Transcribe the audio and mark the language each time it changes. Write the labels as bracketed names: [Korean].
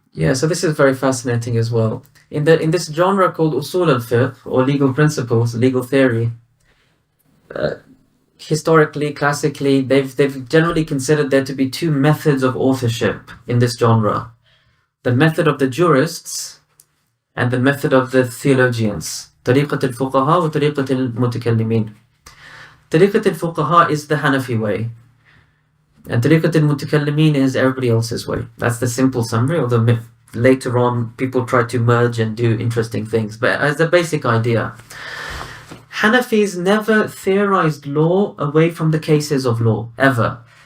[English] Yeah, so this is very fascinating as well. In this genre called usul al-fiqh, or legal principles, legal theory, historically, classically, they've generally considered there to be two methods of authorship in this genre: the method of the jurists and the method of the theologians. [Arabic] طريقة الفقهاء وطريقة المتكلمين. طريقة الفقهاء [English] is the Hanafi way, and [Arabic] طريقة المتكلمين [English] is everybody else's way. That's the simple summary, although later on people try to merge and do interesting things. But as a basic idea, Hanafis never theorized law away from the cases of law, ever.